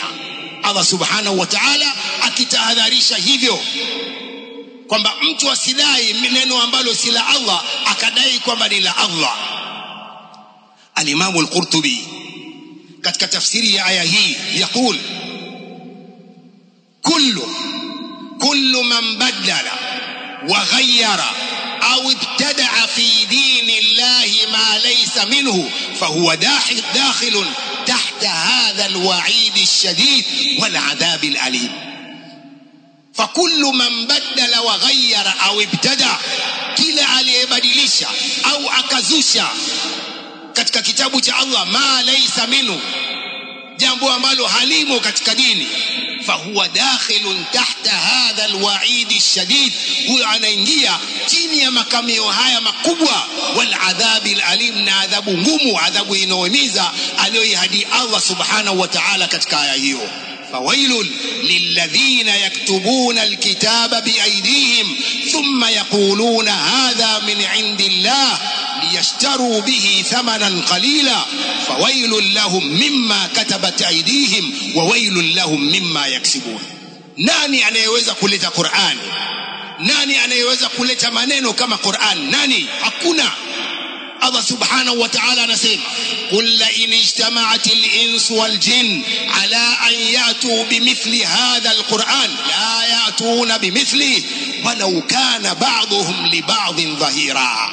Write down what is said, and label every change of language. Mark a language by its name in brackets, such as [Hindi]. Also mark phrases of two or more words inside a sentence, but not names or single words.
[Arabic] الله سبحانه وتعالى [Swahili] akitahadharisha hivyo kwamba mtu asidai neno ambalo si la Allah akadai kwamba ni la Allah. [Arabic] Al-Imam al-Qurtubi [Swahili] katika tafsiri ya aya hii [Arabic] يقول كل من بدل وغير أو ابتدع في دين الله ما ليس منه فهو داخل تحت هذا الوعيد الشديد والعذاب الأليم. فكل من بدل وغير أو ابتدع, [Swahili] kila aliyebadilisha au akazusha katika kitabu cha Allah [Arabic] ما ليس منه, [Swahili] jambo ambalo halimo katika dini, [Arabic] فهو داخل تحت هذا الوعيد الشديد, [Swahili] huyo anaingia chini ya makamio haya makubwa, [Arabic] والعذاب الأليم, [Swahili] na adhabu ngumu, adhabu inaumiza aliyoihadi [Arabic] الله سبحانه وتعالى [Swahili] katika aya hiyo. [Arabic] فويل للذين يكتبون الكتاب بأيديهم ثم يقولون هذا من عند الله ليشتروا به ثمنا قليلا فويل لهم مما كتبت أيديهم وويل لهم مما يكسبون. [Swahili] nani anayeweza kuleta Qur'an? Nani anayeweza kuleta maneno kama Qur'an? Nani? Hakuna. [Arabic] الله سبحانه وتعالى anasema قل لئن اجتمعت الإنس والجن على أن يأتوا بمثل هذا القرآن لا يأتون بمثله ولو كان بعضهم لبعض ظهيرا.